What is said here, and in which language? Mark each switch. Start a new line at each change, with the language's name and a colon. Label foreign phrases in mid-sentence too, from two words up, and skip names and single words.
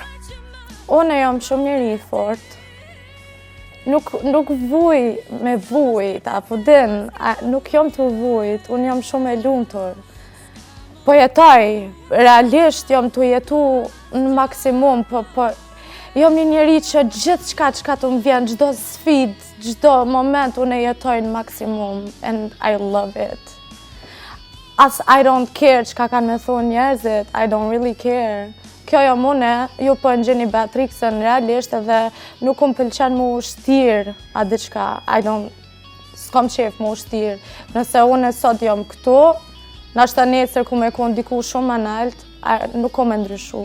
Albanian: Unë jam shumë njeri i fortë. Nuk vuj me vujt, apo din, nuk jam të vujt, unë jam shumë e lumtur. Po jetoj, realisht jam të jetu në maksimum, po jam një njeri që gjithë çka të më vjen, çdo sfidë, çdo moment unë e jetoj në maksimum,
English: and I love it. As I don't care
Albanian: çka kanë me thonë njerëzit,
English: I don't really care.
Albanian: Kjo jam une, ju po në gjeni Beatrixën realisht edhe nuk më pëlqen mu shtirë a diçka, s'kom qef mu shtirë. Nëse une sot jam këtu, nashta nesër ku me kon diku shumë më nalt, nuk kom e ndryshu.